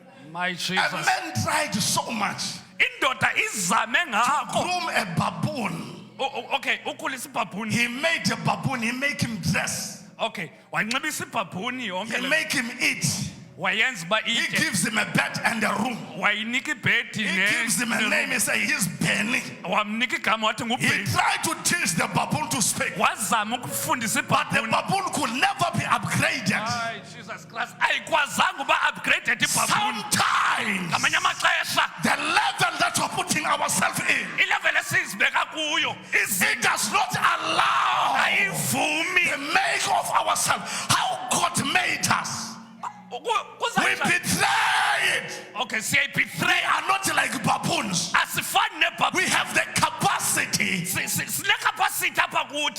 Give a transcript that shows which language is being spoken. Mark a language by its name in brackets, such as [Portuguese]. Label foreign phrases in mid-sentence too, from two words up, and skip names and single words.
[English] My A Jesus. man tried so much [Xhosa] Indoda izame [English] to [Xhosa] ngakho. [English] groom a baboon. [Xhosa] Okay, ukhulisa ibhabhuni. [English] He made a baboon, he make him dress, [Xhosa] Okay, wanxibisa ibhabhuni [English] he [Xhosa] yonke le. [English] make him eat. [Xhosa] Wayenza uba [English] He [Xhosa] ite. [English] gives him a bed and a room. [Xhosa] Wayinika ibhedi [English] He gives him a name, he say he's Benny. [Xhosa] wamnika igama wathi [English] He [Xhosa] ngubhedi. [English] tried to teach the baboon to speak, [Xhosa] Wazama ukufundisa [English] but the [Xhosa] ibhabhuni. [English] baboon could never be upgraded. [Xhosa] Hayi Jesus Christ. Ayikwazanga uba upgraded ibhabhuni. [English] Sometimes [Xhosa] Ngamanye amaxesha [English] the level that we're putting ourselves in, [Xhosa] ilevel esizibeka kuyo [English] it does not allow [Xhosa] ayivumi. [English] the make of ourselves, how God made us. We betray it. Okay, We [Xhosa] siyayibetray. [English] are not like baboons. [Xhosa] Asifani [English] We [Xhosa] nebhabhuni. [English] have the capacity [Xhosa] Sinecapacity apha kuthi.